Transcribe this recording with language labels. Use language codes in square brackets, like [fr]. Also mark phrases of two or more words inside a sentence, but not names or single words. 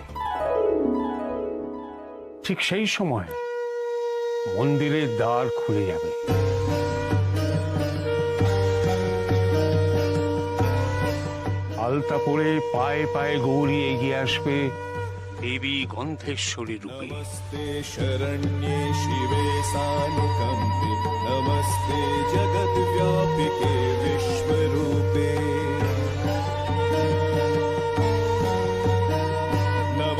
[bn] ঠিক সেই সময় মন্দিরের দ্বার খুলে যাবে। আলতা পরে পায়ে পায়ে গৌরী এগিয়ে আসবে দেবী গন্ধেশ্বরী রূপে। [sa] नमस्ते शरण्ये शिवे सानुकंपे, नमस्ते जगत व्यापिके विश्वरूपे,